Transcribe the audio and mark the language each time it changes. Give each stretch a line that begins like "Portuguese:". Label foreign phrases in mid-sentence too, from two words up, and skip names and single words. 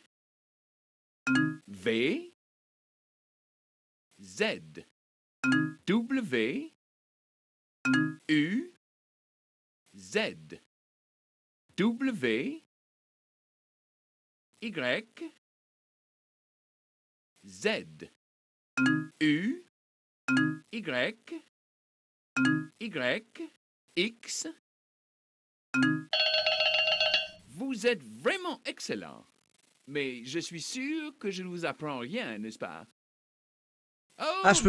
French: V, Z, W, U, Z, W, Y, Z, U, Y, Y, X. Vous êtes vraiment excellent. Mais je suis sûr que je ne vous apprends rien, n'est-ce pas? Oh, Ah, je peux